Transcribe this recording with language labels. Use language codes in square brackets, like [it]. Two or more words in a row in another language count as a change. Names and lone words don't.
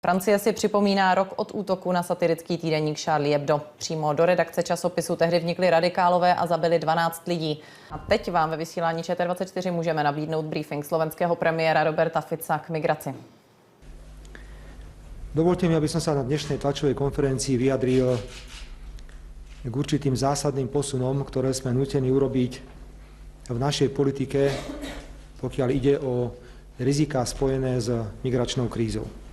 [cs] Francie si připomíná rok od útoku na satirický týdeník Charlie Hebdo. Přímo do redakce časopisu tehdy vnikli radikálové a zabili 12 lidí. A teď vám ve vysílání ČT24 můžeme nabídnout briefing slovenského premiéra Roberta Fica k migraci. [sk] Dovolte mi, aby som sa na dnešnej tlačovej konferencii vyjadril k určitým zásadným posunom, ktoré sme nútení urobiť v našej politike, pokiaľ ide o riziká spojené s migračnou krízou.